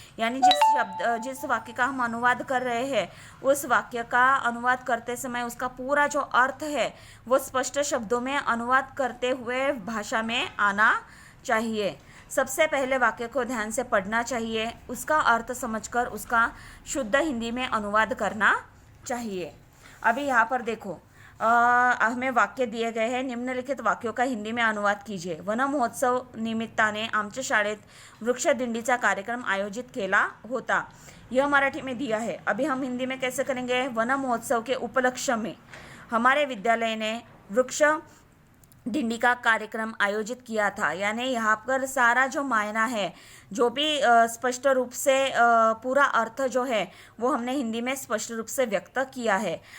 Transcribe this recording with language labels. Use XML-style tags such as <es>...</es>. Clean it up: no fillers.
<hi>यानी जिस वाक्य का हम अनुवाद कर रहे हैं उस वाक्य का अनुवाद करते समय उसका पूरा जो अर्थ है वो स्पष्ट शब्दों में अनुवाद करते हुए भाषा में आना चाहिए। सबसे पहले वाक्य को ध्यान से पढ़ना चाहिए, उसका अर्थ समझकर उसका शुद्ध हिंदी में अनुवाद करना चाहिए। अभी यहाँ पर देखो हमें वाक्य दिए गए हैं, निम्नलिखित वाक्यों का हिंदी में अनुवाद कीजिए।</hi> <mr>वन महोत्सव निमित्ताने आमच्या शाळेत वृक्षदिंडीचा कार्यक्रम आयोजित केला होता।</mr> <hi>यह मराठी में दिया है। अभी हम हिंदी में कैसे करेंगे? वन महोत्सव के उपलक्ष्य में हमारे विद्यालय ने वृक्ष डिंडी का कार्यक्रम आयोजित किया था। यानी यहाँ पर सारा जो मायना है, जो भी स्पष्ट रूप से पूरा अर्थ जो है वो हमने हिंदी में स्पष्ट रूप से व्यक्त किया है।</hi>